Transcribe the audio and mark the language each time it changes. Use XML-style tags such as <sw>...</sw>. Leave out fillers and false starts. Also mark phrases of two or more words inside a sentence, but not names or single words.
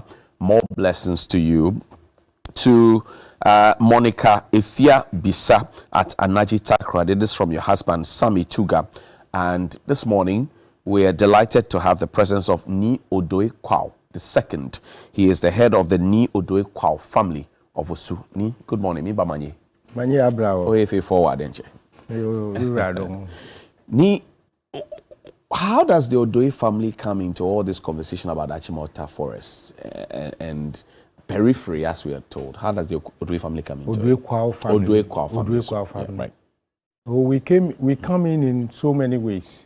<en>More blessings to you. To Monica Ifia Bisa at Anaji Takra. This is from your husband, Sami Tuga. And this morning, we are delighted to have the presence of Ni Odotei Kwao II. He is the head of the Ni Odotei Kwao family of Osu. Ni, good morning.</en> <gaa>Mi Bamanye. Manye Abrao.</gaa> <en>Oh, if you forward, enche. Ni, how does the Odotei family come into all this conversation about Achimota Forest and periphery, as we are told? How does the Odotei family come into Odotei Kwao family. Odotei Kwao family. Odotei Kwao family. Yeah, right. So we come in so many ways.</en>